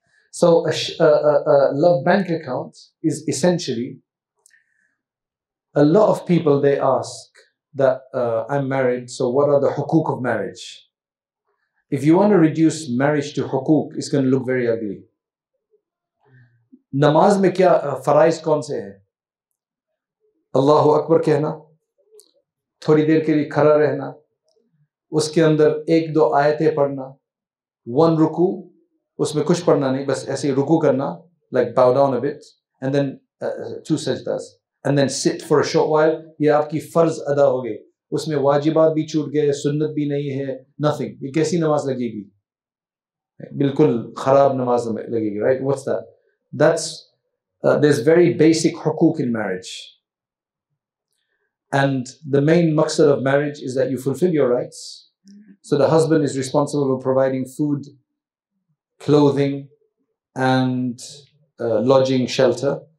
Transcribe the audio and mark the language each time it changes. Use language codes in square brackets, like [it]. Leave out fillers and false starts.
[en] So a love bank account is essentially, a lot of people, they ask that I'm married, so what are the hukuk of marriage? If you want to reduce marriage to hukuk, it's going to look very ugly. [hi] Namaz mein kya faraiz kaun se hai? Allahu Akbar कहना, थोड़ी देर के लिए खड़ा रहना, उसके अंदर एक दो आयतें पढ़ना, one रुकू, उसमें कुछ पढ़ना नहीं, बस ऐसे रुकू करना, [en] like bow down a bit, and then 2 sajdas, and then sit for a short while. [hi] ये आपकी फर्ज अदा हो गई. उसमें वाजिबात भी छूट गए, सुन्नत भी नहीं है, nothing. ये कैसी नमाज लगेगी? बिल्कुल खराब नमाज लगेगी, right? [en] What's that? That's there's very basic hukuk in marriage. And the main maqsad of marriage is that you fulfill your rights. So the husband is responsible for providing food, clothing, and lodging, shelter.